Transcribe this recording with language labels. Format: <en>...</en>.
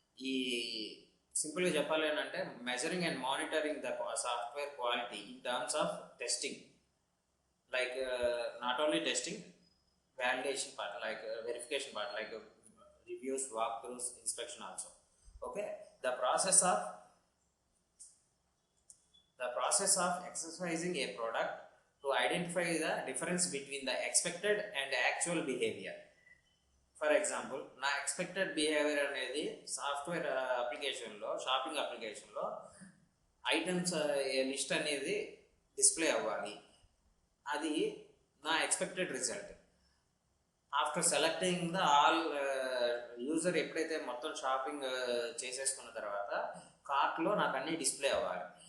<te>ఈ సింపుల్గా చెప్పాలి అని అంటే</te> <en>Measuring and monitoring the software quality in terms of testing, like not only testing, validation part, like verification part, like reviews, walkthroughs, inspection also. Okay, the process of exercising a product to identify the difference between the expected and actual behavior.</en> <te>For example, నా expected behaviour అనేది software అప్లికేషన్లో, shopping అప్లికేషన్లో items list అనేది display అవ్వాలి. అది నా expected result.</te> <en>after selecting the all user</en> <te>ఎప్పుడైతే మొత్తం షాపింగ్ చేసేసుకున్న తర్వాత కార్ట్లో నాకు అన్నీ డిస్ప్లే అవ్వాలి.</te>